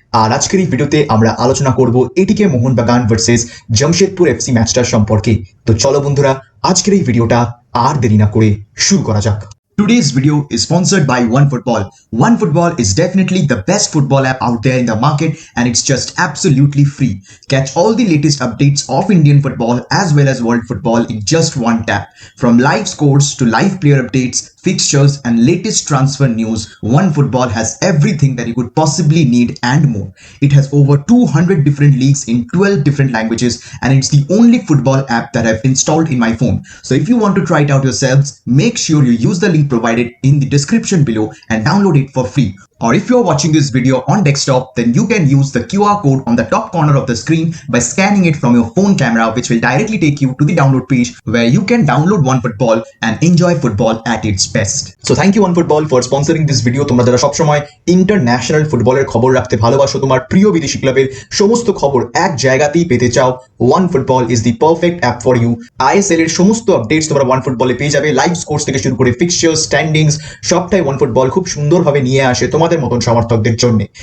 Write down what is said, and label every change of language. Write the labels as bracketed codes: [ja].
[bn] আর আজকের এই ভিডিওতে আমরা আলোচনা করব এটিকে মোহনবাগান ভার্সেস জামশেদপুর এফসি ম্যাচটার সম্পর্কে। তো চলো বন্ধুরা, আজকের এই ভিডিওটা আর দেরি না করে শুরু করা যাক। [en] Today's video is sponsored by OneFootball. OneFootball is definitely the best football app out there in the market and it's just absolutely free. Catch all the latest updates of Indian football as well as world football in just one tap. From live scores to live player updates, fixtures and latest transfer news, OneFootball has everything that you could possibly need and more. It has over 200 different leagues in 12 different languages and it's the only football app that I've installed in my phone. So if you want to try it out yourselves, make sure you use the link provided in the description below and download it for free. Or if you're watching this video on desktop, then you can use the QR code on the top corner of the screen by scanning it from your phone camera, which will directly take you to the download page where you can download OneFootball and enjoy football at its best. So thank you OneFootball for sponsoring this video. [bn] তোমরা যারা সব সময় international ফুটবলের খবর রাখতে ভালোবাসো, তোমার প্রিয় বিদেশি ক্লাবের সমস্ত খবর এক জায়গাতেই পেতে চাও, [en] OneFootball is the perfect app for you. [bn] ISL এর সমস্ত আপডেটস তোমরা OneFootball এ পেয়ে যাবে, লাইভ স্কোরস থেকে শুরু করে ফিক্সচার্স, স্ট্যান্ডিংস সবটাই OneFootball খুব সুন্দরভাবে নিয়ে আসে তোমাদের মতন সমর্থকদের জন্য।